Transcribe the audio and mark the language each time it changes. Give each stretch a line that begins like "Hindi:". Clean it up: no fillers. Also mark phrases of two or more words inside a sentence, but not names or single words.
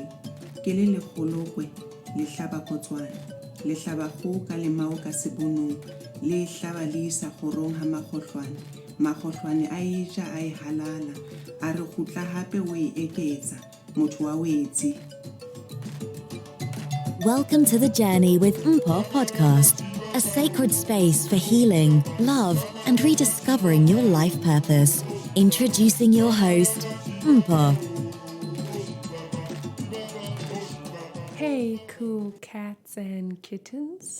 Southern Sotho: Ke le legolokwe le hlaba Botswana, le hlaba go ka lemao ka sebonong, le hlaba le isa gorong ha magohlwane. Magohlwane a eja a e halala, a re gutla hape o e eketsa, motho wa wetsi.
English: Welcome to the Journey with Mpho podcast, a sacred space for healing, love, and rediscovering your life purpose. Introducing your host, Mpho. Hey, cool cats and kittens.